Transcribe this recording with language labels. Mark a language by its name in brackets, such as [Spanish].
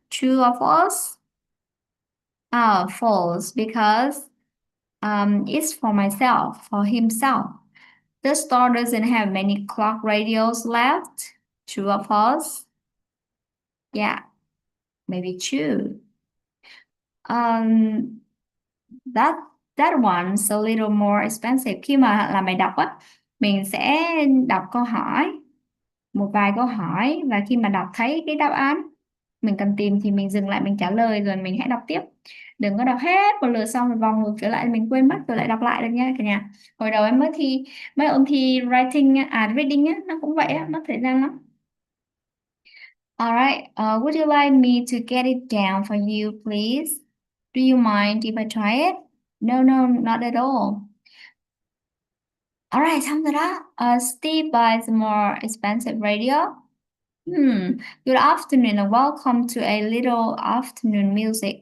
[English] True or false? False, because it's for myself, for himself. The store doesn't have many clock radios left. True or false? Yeah, maybe true. Um, that that one's a little more expensive. [Vietnamese] Khi mà làm bài đọc á, mình sẽ đọc câu hỏi, một vài câu hỏi, và khi mà đọc thấy cái đáp án mình cần tìm thì mình dừng lại, mình trả lời rồi mình hãy đọc tiếp. Đừng có đọc hết một lượt xong rồi vòng ngược trở lại mình quên mất rồi lại đọc lại được nha cả nhà. Hồi đầu em mới ôn thi reading á, nó cũng vậy á, mất thời gian lắm. [English] Alright, would you like me to get it down for you, please? Do you mind if I try it? No, not at all. Alright, [Vietnamese] xong rồi đó. [English] Steve buys a more expensive radio. Good afternoon and welcome to a little afternoon music.